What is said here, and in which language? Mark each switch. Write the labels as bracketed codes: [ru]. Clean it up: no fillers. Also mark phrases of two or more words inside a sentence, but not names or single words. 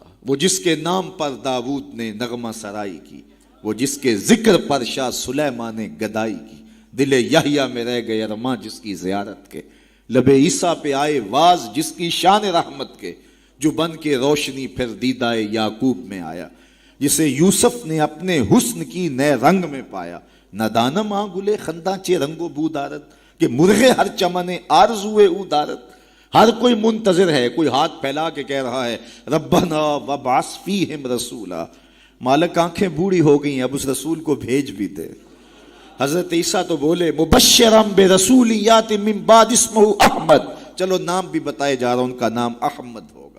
[ur] وہ جس کے نام پر داؤد نے نغمہ سرائی کی، وہ جس کے ذکر پر شاہ سلیمان نے گدائی کی. دل یحییٰ میں رہ گئے ارماں جس کی زیارت کے، لب عیسیٰ پہ آئے واز جس کی شان رحمت کے، جو بن کے روشنی پھر دیدائے یعقوب میں آیا، جسے یوسف نے اپنے حسن کی نئے رنگ میں پایا. [fa] ندانم آنگلے خنداں چے رنگو بو دارت کہ مرغے ہر چمنے آرزوئے او دارت. [ur] ہر کوئی منتظر ہے، کوئی ہاتھ پھیلا کے کہہ رہا ہے [ar] ربنا وابعث فیہم رسولا. [ur] مالک آنکھیں بوڑھی ہو گئی ہیں، اب اس رسول کو بھیج بھی دے. حضرت عیسیٰ تو بولے [ar] مبشرم برسول یات من بعد اسمہ احمد، [ur] چلو نام بھی بتائے جا رہا، ان کا نام احمد ہوگا.